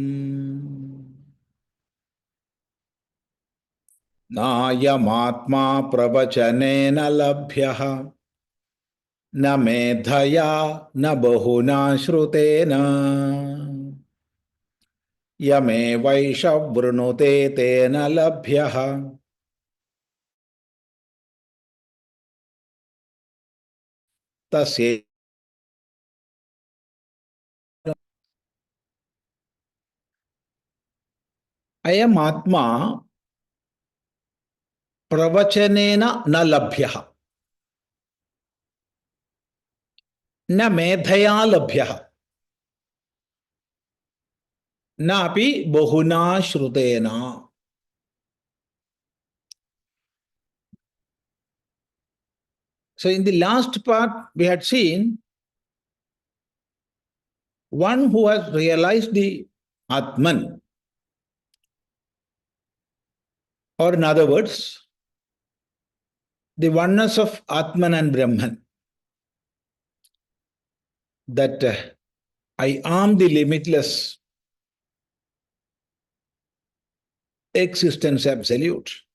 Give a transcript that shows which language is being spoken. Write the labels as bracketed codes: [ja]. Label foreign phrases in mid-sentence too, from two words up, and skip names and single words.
[sa] नायमात्मा प्रवचनेन लभ्यः न मेधया न बहुना श्रुतेन यमेवैष वृणुते तेन लभ्यः तस्य अयम् आत्मा प्रवचनेन न लभ्यः न मेधया लभ्यः न अपि बहुना श्रुतेन. [en] So in the last part we had seen one who has realized the Atman, or in other words, the oneness of Atman and Brahman, that I am the limitless existence absolute.